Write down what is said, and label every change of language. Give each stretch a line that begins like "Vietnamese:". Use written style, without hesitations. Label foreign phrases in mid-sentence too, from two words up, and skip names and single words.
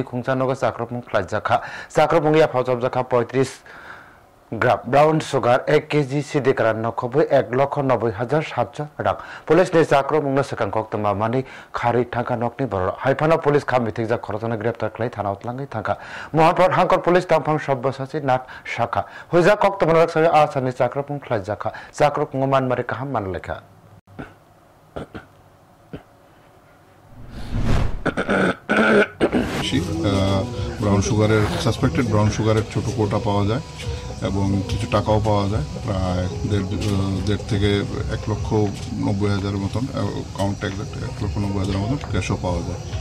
Kok Borok: खुंचानगो साक्रपंख्लाय जाखा साक्रपंग या फाउचब जाखा 35 ग्राम
English: brown sugar
Kok Borok: 1 केजी सिदिक्रान नखबै 1,90,700 रां पुलिस ने जाक्रमंग सकां कक्तमा मानि खारि थांका नकनि बर हाइफाना पुलिस खामिथिक जा खरजना ग्रेप्तार खलै थाना उतलांगै थांका मोहनपुर हांकर पुलिस तांफां सब्ब सासे नाक शाखा होजा कक्तमा रक्सरे आसानि जाक्रमंग खलै जाखा जाक्रमंग मानमारे काहाम मानलेखा
Bangla: ব্রাউন সুগারের সাসপেক্টেড ব্রাউন সুগারের ছোট কোটা পাওয়া যায় এবং কিছু টাকাও পাওয়া যায় প্রায় দেড় থেকে 1,90,000 মতন
English: count exact
Bangla: 1,90,000 মতন ক্যাশও পাওয়া যায়।